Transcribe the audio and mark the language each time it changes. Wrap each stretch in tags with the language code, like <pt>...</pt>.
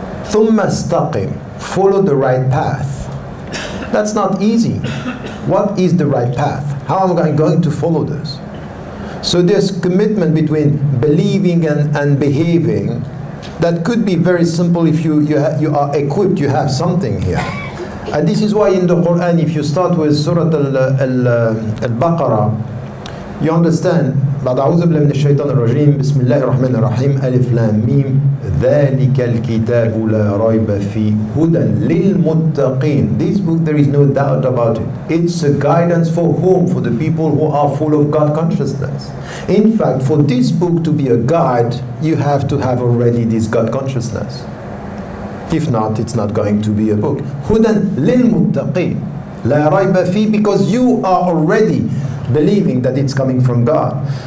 <ar>ثُمَّ اسْتَقِمْ.</ar> <en>Follow the right path. That's not easy. What is the right path? How am I going to follow this? So there's commitment between believing and behaving that could be very simple if you are equipped, you have something here. And this is why in the Quran, if you start with Surah Al-Baqarah, you understand,</en> <ar>بعد أعوذ بالله من الشيطان الرجيم بسم الله الرحمن الرحيم ألف لام ميم ذلك الكتاب لا ريب فيه هدى للمتقين.</ar> <en>This book, there is no doubt about it. It's a guidance for whom? For the people who are full of God consciousness. In fact, for this book to be a guide, you have to have already this God consciousness. If not, it's not going to be a book.</en> <ar>هدى للمتقين لا ريب فيه,</ar> <en>because you are already believing that it's coming from God.</en>